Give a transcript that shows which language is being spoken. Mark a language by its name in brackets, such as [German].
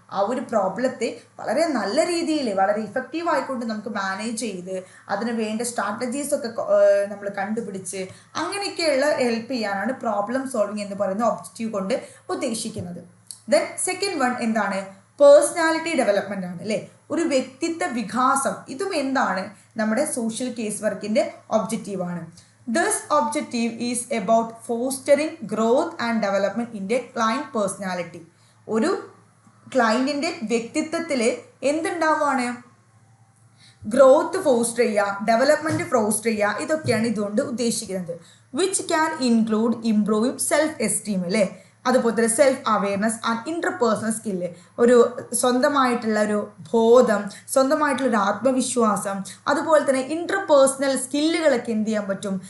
[Malayalam] ആ ഒരു പ്രോബ്ലത്തെ വളരെ നല്ല രീതിയിൽ വളരെ ഇഫക്റ്റീവ് ആയിക്കൊണ്ട് നമുക്ക് മാനേജ് ചെയ്ത് അതിന് വേണ്ട സ്ട്രാറ്റജീസൊക്കെ നമ്മൾ കണ്ടുപിടിച്ച് അങ്ങനെയൊക്കെയുള്ള ഹെൽപ്പ് ചെയ്യാനാണ് പ്രോബ്ലം സോൾവിങ് എന്ന് പറയുന്ന ഒബ്ജക്റ്റീവ് കൊണ്ട് ഉദ്ദേശിക്കുന്നത്. [English] then second one [Malayalam] എന്താണ്? പേഴ്സണാലിറ്റി ഡെവലപ്മെൻ്റ് ആണ്. അല്ലേ? ഒരു വ്യക്തിത്വ വികാസം, ഇതും എന്താണ്? നമ്മുടെ സോഷ്യൽ കേസ് വർക്കിൻ്റെ ഒബ്ജക്റ്റീവാണ്. [English] This objective is about fostering growth and development in a client personality. [Malayalam] ഒരു ക്ലയൻറ്റിൻ്റെ വ്യക്തിത്വത്തിൽ എന്തുണ്ടാവുകയാണ്? ഗ്രോത്ത് ഫോസ്റ്റർ ചെയ്യുക, ഡെവലപ്മെൻറ്റ് ഫോസ്റ്റർ ചെയ്യുക, ഇതൊക്കെയാണ് ഇതുകൊണ്ട് ഉദ്ദേശിക്കുന്നത്. [English] Which can include improving self esteem. [Malayalam] അല്ലേ? അതുപോലെ തന്നെ [English] self awareness and interpersonal skill, [Malayalam] ഒരു സ്വന്തമായിട്ടുള്ള ഒരു ബോധം, സ്വന്തമായിട്ടുള്ളൊരു ആത്മവിശ്വാസം, അതുപോലെ തന്നെ ഇൻ്റർപേഴ്സണൽ സ്കില്ലുകളൊക്കെ എന്ത് ചെയ്യാൻ പറ്റും?